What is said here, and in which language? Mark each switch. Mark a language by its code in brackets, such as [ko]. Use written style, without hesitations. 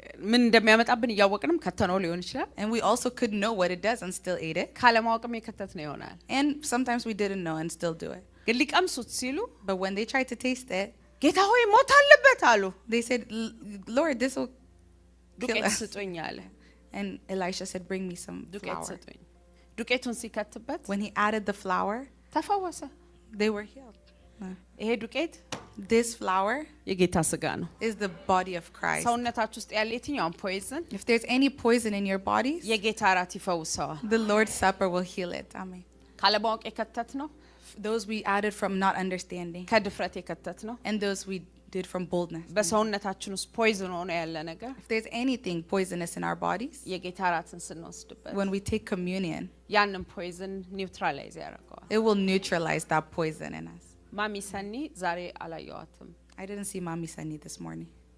[am] ምን እንደሚያመጣብን እያወቅንም ከተነው ሊሆን ይችላል። [en] And we also could know what it does and still ate it. [am] ካለማወቅም የከተትነው ይሆናል። [en] And sometimes we didn't know and still do it. [am] ግን ሊቀምሱት ሲሉ [en] But when they tried to taste it, [am] ጌታ ሆይ ሞት አለበት አሉ። [en] they said, "Lord, this will kill [am] ዱቄት [en] us." [am] ስጡኝ አለ። [en] And Elisha said, "Bring me some [am] ዱቄት [en] flour." [am] ስጡኝ። ዱቄቱን ሲከትበት [en] When he added the flour, [am] ተፈወሰ። [en] they were healed. [am] ይሄ ዱቄት [en] This flour [am] የጌታ ስጋ ነው። [en] is the body of Christ. [am] ሰውነታችሁ ውስጥ ያለ የትኛውም ፖይዝን [en] If there's any poison in your bodies, [am] የጌታ እራት ይፈውሰዋል። [en] the Lord's Supper will heal it. Amen. [am] ካለማወቅ የከተት ነው፣ [en] Those we added from not understanding, [am] ከድፍረት የከተት ነው። [en] and those we did from boldness. [am] በሰውነታችን ውስጥ ፖይዝን ሆኖ ያለ ነገር [en] If there's anything poisonous in our bodies, [am] የጌታ እራትን ስንወስድበት [en] when we take communion, [am] ያንን ፖይዝን ኒውትራላይዝ ያደርገዋል። [en] it will neutralize that poison in us. [am] ማሚ ሰኒ ዛሬ አላየዋትም። [en] I didn't see Mami Sunny this morning.